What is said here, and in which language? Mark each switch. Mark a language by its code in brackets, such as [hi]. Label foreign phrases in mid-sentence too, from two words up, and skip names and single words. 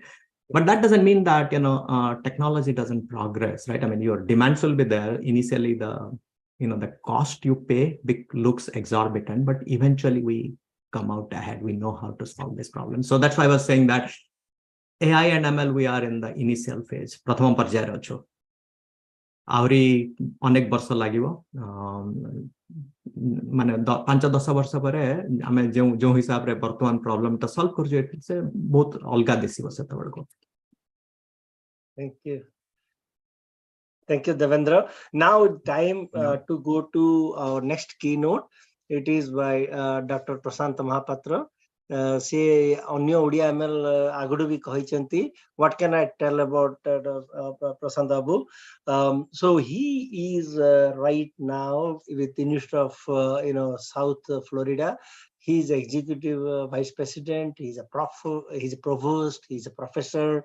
[en] But that doesn't mean that technology doesn't progress, right? I mean, your demands will be there initially. The cost you pay looks exorbitant, but eventually we come out ahead. We know how to solve this problem. So that's why I was saying that AI and ML, we are in the initial phase. [or] ପ୍ରଥମ ପର୍ଯ୍ୟାୟର ଅଛୁ ଆଉରି ଅନେକ ବର୍ଷ ଲାଗିବ ମାନେ 5-10 ବର୍ଷ ପରେ ଆମେ ଯୋ ହିସାବ ରେ ବର୍ତ୍ତମାନ ପ୍ରବ୍ଲମ ତା ସଲଭ କର ଯେ ସେ ବହୁତ ଅଲଗା ଦିଶିବ ସେ ତବଡକୋ. [en] Thank you, Devendra. Now time to go to our next keynote. It is by Dr. Prashant Mohapatra. [or] ସେ ଅନ୍ୟ ଓଡ଼ିଆ ML ଆଗୁଡ଼ୁ ବି କହିଛନ୍ତି. [en] What can I tell about Prashant Abu? So he is right now with the University of South Florida. He's executive vice president. He's a he's a provost. He's a professor.